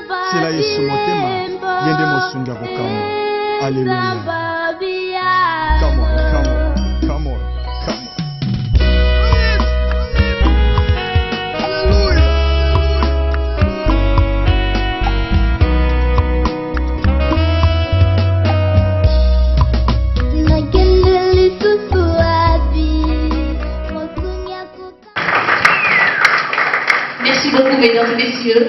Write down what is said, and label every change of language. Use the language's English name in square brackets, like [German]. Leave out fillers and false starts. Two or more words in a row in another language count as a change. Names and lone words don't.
[Lingala] Sela Yesu motema yende mosunga kokama. Hallelujah. [English] Come on, come on, come on, come on. Hallelujah. [French] Merci beaucoup, mesdames et messieurs.